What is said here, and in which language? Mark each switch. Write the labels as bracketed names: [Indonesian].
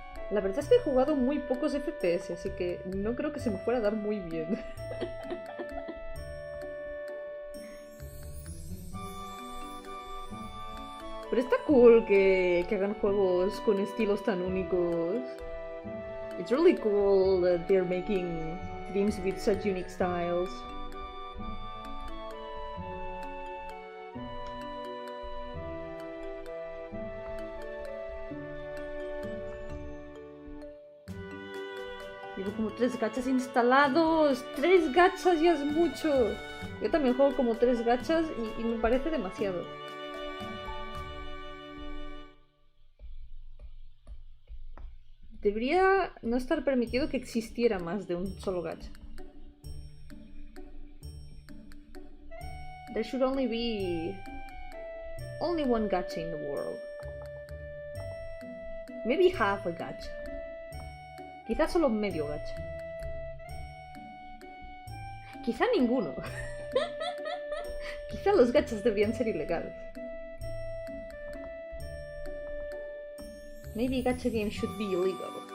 [Spanish] La verdad es que he jugado muy pocos FPS, así que no creo que se me fuera a dar muy bien. Pero está cool que hagan juegos con estilos tan únicos. [English] It's really cool that they're making games with such unique styles. [Spanish] Llevo como 3 gachas instalados. 3 gachas ya es mucho. Yo también juego como 3 gachas y me parece demasiado. Debería no estar permitido que existiera más de un solo gacha. [English] There should only be one gacha in the world. Maybe half a gacha. [Spanish] Quizás solo medio gacha. Quizá ninguno. Quizá los gachas deberían ser ilegales. [English] Maybe gacha games should be illegal.